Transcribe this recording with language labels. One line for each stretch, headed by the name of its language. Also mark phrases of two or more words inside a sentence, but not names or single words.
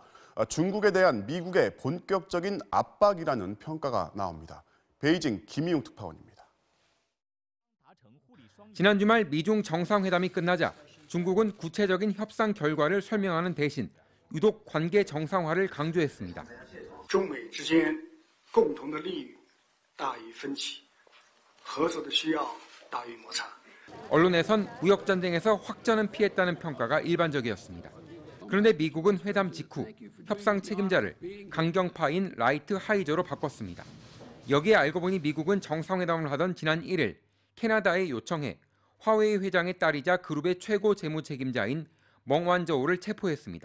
Korean: 중국에 대한 미국의 본격적인 압박이라는 평가가 나옵니다. 베이징 김희용 특파원입니다. 지난 주말 미중 정상회담이 끝나자 중국은 구체적인 협상 결과를 설명하는 대신 유독 관계 정상화를 강조했습니다.
Chinese: 中美之间共同的利益大于分歧，合作的需要大于摩擦。
Korean: 언론에선 무역 전쟁에서 확전은 피했다는 평가가 일반적이었습니다. 그런데 미국은 회담 직후 협상 책임자를 강경파인 라이트 하이저로 바꿨습니다. 여기에 알고 보니 미국은 정상회담을 하던 지난 1일 캐나다에 요청해 화웨이 회장의 딸이자 그룹의 최고 재무 책임자인 멍완저우를 체포했습니다.